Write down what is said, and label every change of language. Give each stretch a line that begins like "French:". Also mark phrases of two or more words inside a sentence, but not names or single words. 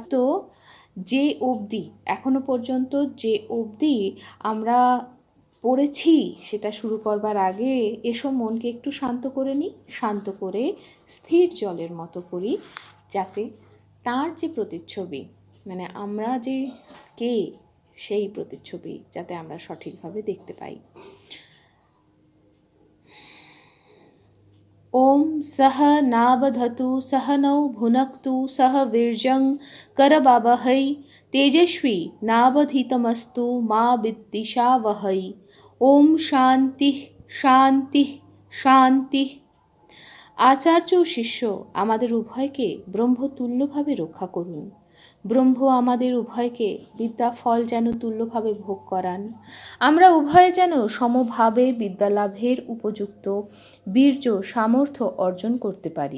Bangla: তো যে অবধি এখনো পর্যন্ত যে অবধি আমরা পড়েছি সেটা শুরু করবার আগে এসব মনকে একটু শান্ত করে নিই, শান্ত করে স্থির জলের মতো করি, যাতে তার যে প্রতিচ্ছবি, মানে আমরা যে কে সেই প্রতিচ্ছবি যাতে আমরা সঠিকভাবে দেখতে পাই।
Sanskrit: ओम सह नाबधतु सह नौ भुनक्तु सह वीर्यं करवावहै तेजस्वी नावधीतमस्तु मा विद्विषावहै। ओम शांति शांति শান্তি।
Bangla: আচার্য ও শিষ্য আমাদের উভয়কে ব্রহ্মতুল্যভাবে রক্ষা করুন। ব্রহ্ম আমাদের উভয়কে বিদ্যা ফল যেন তুল্যভাবে ভোগ করান। আমরা উভয়ে যেন সমভাবে বিদ্যালাভের উপযুক্ত বীর্য সামর্থ্য অর্জন করতে পারি।